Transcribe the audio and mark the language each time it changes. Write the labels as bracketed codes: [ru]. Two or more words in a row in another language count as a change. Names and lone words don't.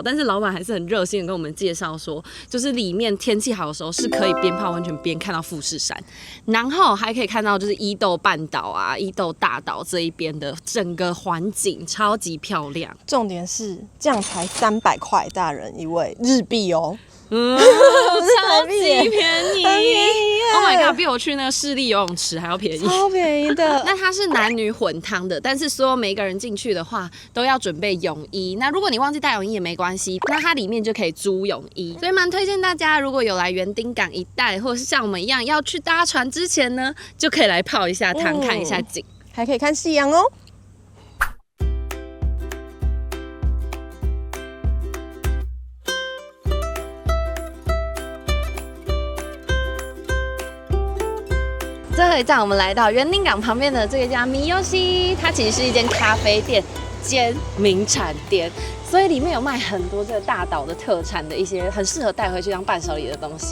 [zh] 但是老闆還是很熱心的跟我們介紹說，就是裡面天氣好的時候是可以邊泡溫泉邊看到富士山，然後還可以看到就是伊豆半島啊、伊豆大島這一邊的整個環境超級漂亮。重點是這樣才300塊，大人一位日幣哦。超級便宜 ！ [en] Oh my god， [zh] 比我去那個市立游泳池還要便宜，超便宜的。那它是男女混湯的，但是所有每個人進去的話都要準備泳衣。那如果你忘記帶泳衣也沒關係，那它裡面就可以租泳衣。所以蠻推薦大家，如果有來園丁港一帶，或者是像我們一樣要去搭船之前呢，就可以來泡一下湯，看一下景，還可以看夕陽哦。最後一站，我們來到園丁港旁邊的這一家米尤西，它其實是一間咖啡店兼名產店，所以裡面有賣很多這個大島的特產的一些很適合帶回去當伴手禮的東西。